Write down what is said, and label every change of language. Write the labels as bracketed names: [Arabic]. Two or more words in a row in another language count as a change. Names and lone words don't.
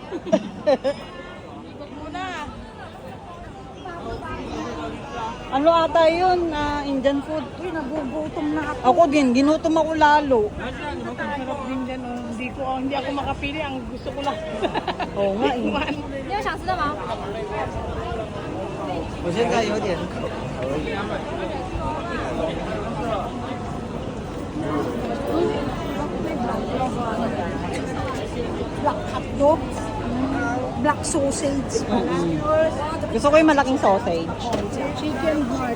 [Filipino] Ano ata yun? [English] Indian food. [Filipino] Uy, nagugutom na ako. Ako din, ginutom ako lalo. Sarap din dyan, oh. Hindi ako makapili. Ang gusto ko lang. Oo nga eh. [Chinese] 你有想吃的吗？我现在有点。 [English] Black hotdog. Black sausage. [Filipino] Gusto ko yung malaking sausage. [English] Chicken heart.